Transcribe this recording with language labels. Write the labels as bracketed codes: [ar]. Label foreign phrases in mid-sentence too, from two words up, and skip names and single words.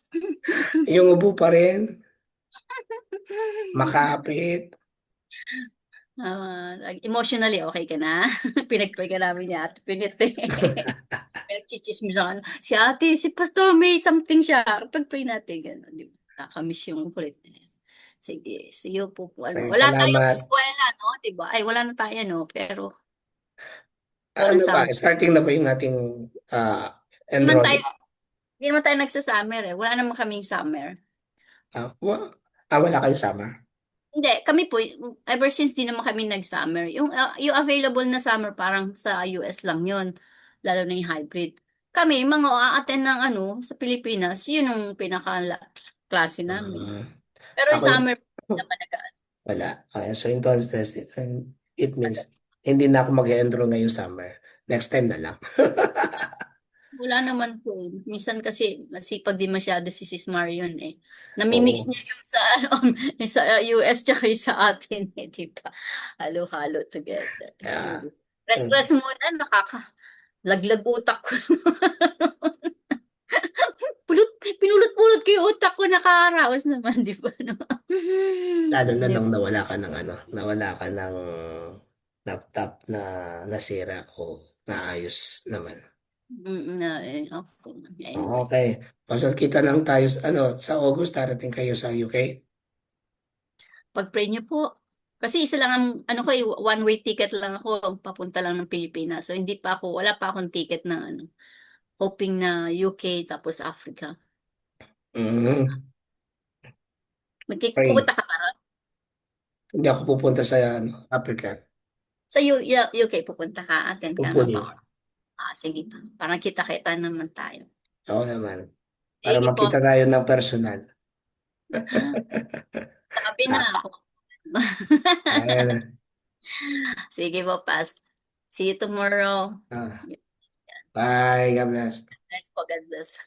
[tl] Yung ubo pa rin, makapit. Emotionally, okay ka na? Pinag-pray ka namin ni Ate Pinit eh. Pinag-chichismisan. Si Ate, si Pastor, may something siya. Pag-pray natin. Gano'n, di ba? Nakamiss yung kulit na yan. Sige, [en] see you po. [tl] Sige, Wala tayong salamat. eskwela, no? Diba? Ay, wala na tayo, no? Pero, Ano ba? summer. Starting na ba yung ating Hindi enrollment? naman tayo nagsa-summer eh. Wala naman kaming summer. Wala kayo summer? Hindi, kami po, ever since di naman kami nag-summer. Yung available na summer parang sa US lang yun. Lalo na yung hybrid. Kami, mga a-attend ng sa Pilipinas, yun yung pinaka-klase namin. Pero yung Ako- summer, naman Wala. [en] So in it means [tl] hindi na ako mag-enroll ngayong summer. [en] Next time [tl] na lang. wala naman po. Minsan kasi masipag din masyado si Sis Marion eh. Namimix Oo. niya yung sa, yung sa US tsaka yung sa atin eh, di ba? Halo-halo together. [en] Yeah. [tl] Rest muna, Laglag utak ko. Pinulot-pulot ko yung utak ko, nakakaraos naman, di ba? No? Lalo na Di nung ba? nawala ka ng laptop na nasira o naayos naman. [en] Okay. Anyway, Okay. [tl] Pasal kita lang tayo sa August darating kayo sa UK. pag-pray niyo po. Kasi isa lang ang, ano ko, [en] one-way ticket [tl] lang ako, papunta lang ng Pilipinas. So, wala pa akong ticket na, hoping na UK, tapos Africa. [en] Mhm. Pray. [tl] Pupunta ka pa ron? Hindi ako pupunta sa Africa. Sa UK, pupunta ka, attend ka nga [en] Hopefully. [tl] ba? Sige pa. Parang kita-kita naman tayo. Oo naman. Para Sige po. makita tayo ng personal. Ah, Sabi na Ah, ako. ayan. Sige po, Pas. [en] See you tomorrow. Ah, bye. God bless. Nice po, God bless.